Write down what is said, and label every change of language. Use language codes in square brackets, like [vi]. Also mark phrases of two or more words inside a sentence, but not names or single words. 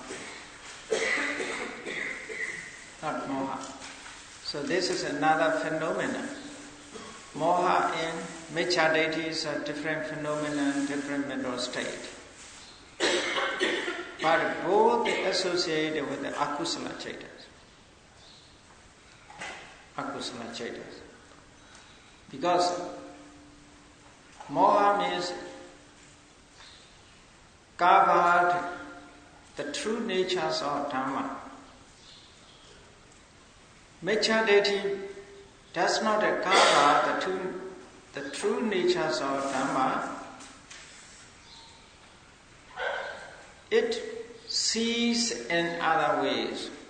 [en] Not moha. So this is another phenomenon. Moha and Miccha deity is a different phenomenon, different mental state. But both associated with the [pi] akusala chaitas. Akusala chaitas. [en] Because moha means covered the true natures of Dhamma. Miccha deity does not cover the true natures of Dhamma, it sees in other ways.